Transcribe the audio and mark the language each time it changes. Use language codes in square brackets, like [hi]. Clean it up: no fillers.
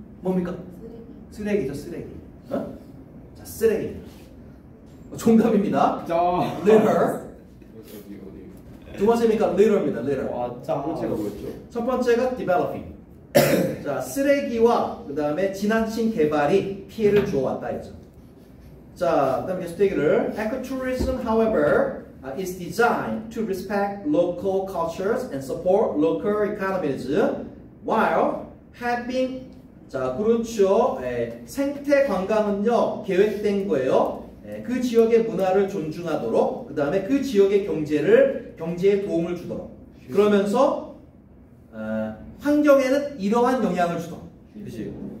[ko] 뭡니까? 쓰레기죠, 쓰레기. 자, 쓰레기. 정답입니다. 자. [en] litter. [ko] 어디. 두 번째니까 litter입니다. [en] litter. [ko] 첫 번째가 뭐였죠? 첫 번째가 developing. 자, 쓰레기와 그 다음에 지나친 개발이 피해를 주어왔다 했죠. 자, 그 다음에 계속 되기를 [en] ecotourism, however, is designed to respect local cultures and support local economies while having [ko] 자, 그렇죠. 생태 관광은요 계획된 거예요. 그 지역의 문화를 존중하도록 그 다음에 그 지역의 경제에 도움을 주도록 그러면서 환경에는 이러한 영향을 주도록. 그렇지?